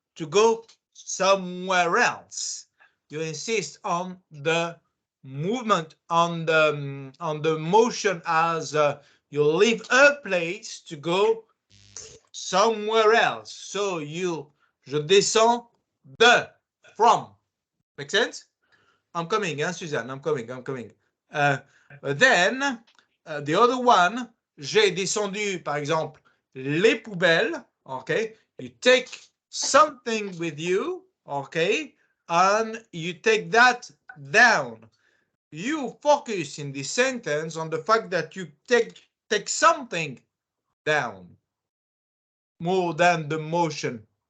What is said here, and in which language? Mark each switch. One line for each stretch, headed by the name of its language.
English: to go somewhere else. You insist on the movement, on the motion as you leave a place to go somewhere else. So je descends de, from. Make sense? I'm coming, hein, Suzanne, I'm coming.
French: Then, the other one, j'ai descendu, par exemple, les poubelles, okay?
English: You take something with you, okay? And you take that down. You focus in this sentence on the fact that you take something down more than the motion.